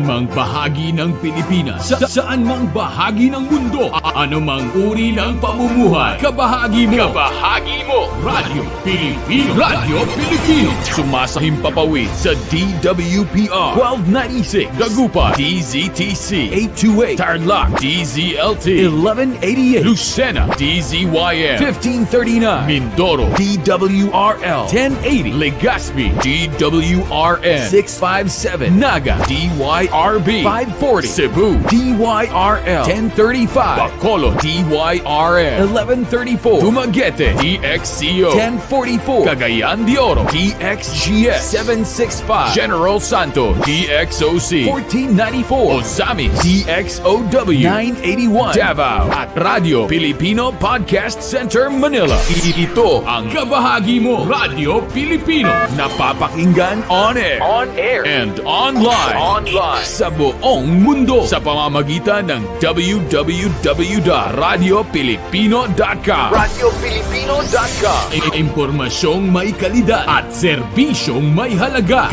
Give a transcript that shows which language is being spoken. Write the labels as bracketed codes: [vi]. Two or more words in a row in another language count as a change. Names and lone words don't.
[tl] mang bahagi ng Pilipinas, saan mang bahagi ng mundo, anumang uri ng pamumuhay, kabahagi mo Radyo Pilipino. Radyo Pilipino, sumasahimpapawid sa DWPR 1296 Dagupan, DZTC 828 Tarlac, DZLT 1188 Lucena, DZYM 1539 Mindoro, DWRL 1080 Legazpi, DWRN DYRN 657, Naga DYRB 540, Cebu DYRL 1035, Bacolod DYRN 1134, Dumaguete DXCO 1044, Cagayan de Oro DXGS 765, General Santo DXOC 1494, Ozamis DXOW 981, Davao at Radio Filipino Podcast Center Manila. Ito ang kabahagi mo, Radio Filipino, napapakinggan [en] on air, and online, [tl] sa buong mundo sa pamamagitan ng www.radiofilipino.com. Impormasyong may kalidad at serbisyong may halaga.